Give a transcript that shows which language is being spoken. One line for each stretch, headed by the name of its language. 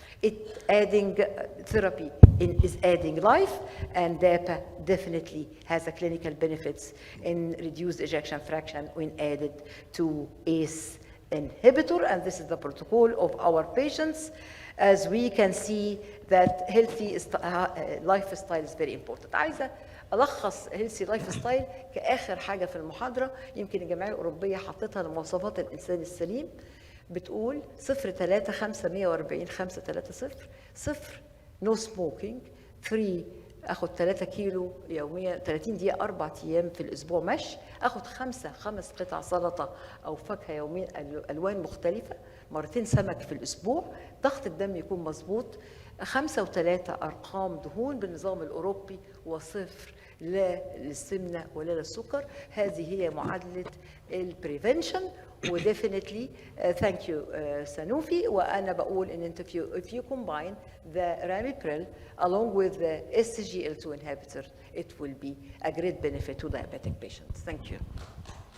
English: It adding therapy is adding life, and DAPA definitely has a clinical benefits in reduced ejection fraction when added to ACE inhibitor, and this is the protocol of our patients. As we can see that healthy lifestyle is very important.
Arabic: عايزة ألخص healthy lifestyle كآخر حاجة في المحاضرة. يمكن الجمعية الأوروبية حطتها لمواصفات الإنسان السليم، بتقول 0-3-5-140-5-3-0
English: no smoking
Arabic: 3 اخد 3 كيلو يوميا 30 دقيقه 4 ايام في الاسبوع مشي، اخد 5 قطع سلطه او فاكهه يوميا الوان مختلفه، مرتين سمك في الاسبوع، ضغط الدم يكون مظبوط، 5 و3 ارقام دهون بالنظام الاوروبي، وصفر لا للسمنه ولا للسكر. هذه هي معادله البريفنشن.
English: وديفينتلي thank you Sanofi.
Arabic: وانا بقول ان انت
English: if you combine the ramipril along with the SGLT2 inhibitor, it will be a great benefit to diabetic patients. Thank you.